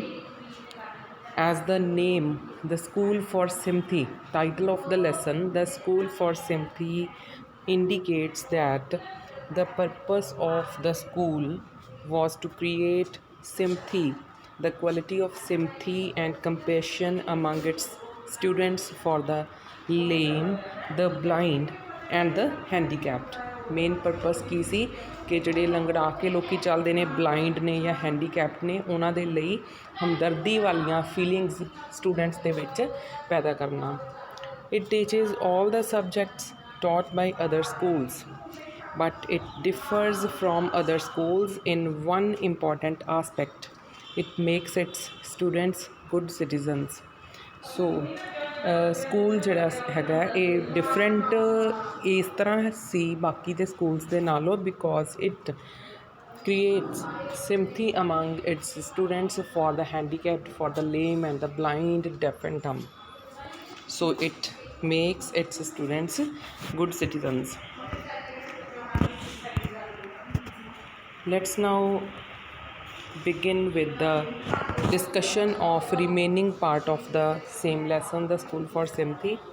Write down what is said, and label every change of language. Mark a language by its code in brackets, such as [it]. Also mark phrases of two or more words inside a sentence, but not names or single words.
[en] As the name, the School for Sympathy, title of the lesson, the School for Sympathy, indicates that the purpose of the school was to create sympathy, the quality of sympathy and compassion among its students for the lame, the blind, and the handicapped. main purpose [pa] ਕੀ ਸੀ ਕਿ ਜਿਹੜੇ ਲੰਗੜਾ ਕੇ ਲੋਕੀ ਚੱਲਦੇ ਨੇ, ਬਲਾਈਂਡ ਨੇ ਜਾਂ ਹੈਂਡੀਕੈਪਡ ਨੇ, ਉਹਨਾਂ ਦੇ ਲਈ ਹਮਦਰਦੀ ਵਾਲੀਆਂ [en] feelings students [pa] ਦੇ ਵਿੱਚ ਪੈਦਾ ਕਰਨਾ. [en] it teaches all the subjects taught by other schools, but it differs from other schools in one important aspect. It makes its students good citizens. So [pa] ਸਕੂਲ ਜਿਹੜਾ ਹੈਗਾ ਇਹ ਡਿਫਰੈਂਟ ਇਸ ਤਰ੍ਹਾਂ ਸੀ ਬਾਕੀ ਦੇ ਸਕੂਲਸ ਦੇ ਨਾਲੋਂ [en] because it creates sympathy among its students for the handicapped, for the lame and the blind, deaf and dumb. So it makes its students good citizens. Let's now begin with the discussion of remaining part of the same lesson, The School for Sympathy.